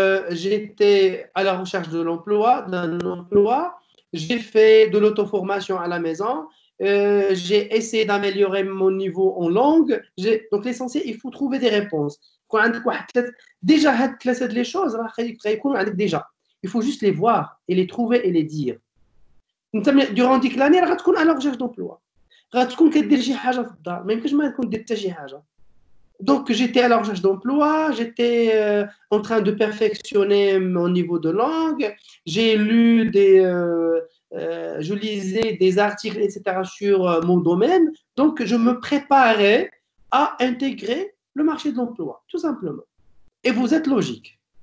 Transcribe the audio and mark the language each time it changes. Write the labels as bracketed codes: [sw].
[fr] J'étais à la recherche d'un emploi. J'ai fait de l'auto-formation à la maison. J'ai essayé d'améliorer mon niveau en langue. Donc, l'essentiel, il faut trouver des réponses. Déjà, les choses, déjà. Il faut juste les voir et les trouver et les dire. Durant l'année, tu vas à la recherche d'emploi. [ar] غتكون كدير شي حاجه في الدار ما يمكنش ما تكون دير حتى شي حاجه [fr] Donc, j'étais à la recherche d'emploi, j'étais en train de perfectionner mon niveau de langue, j'ai lu je lisais des articles, etc., sur mon domaine. Donc, je me préparais à intégrer le marché de l'emploi, tout simplement. Et vous êtes logique.